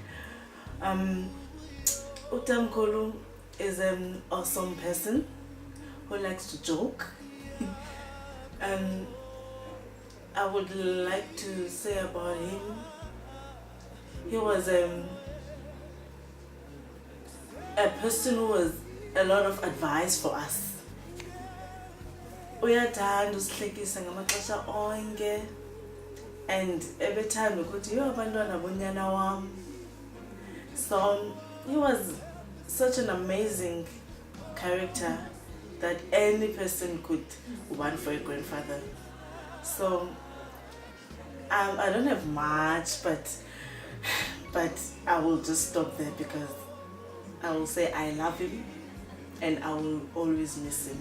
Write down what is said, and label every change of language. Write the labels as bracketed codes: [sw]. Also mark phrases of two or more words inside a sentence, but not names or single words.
[en] Utamkolu is an awesome person who likes to joke. I would like to say about him, he was a person who was a lot of advice for us. [xh] Uyathanda usihlekisa ngamaxesha onke, [en] and every time we could hear [xh] abantwana bonyana wam. [en] So he was such an amazing character that any person could want for a grandfather. So I don't have much, but I will just stop there because I will say I love him and I will always miss him.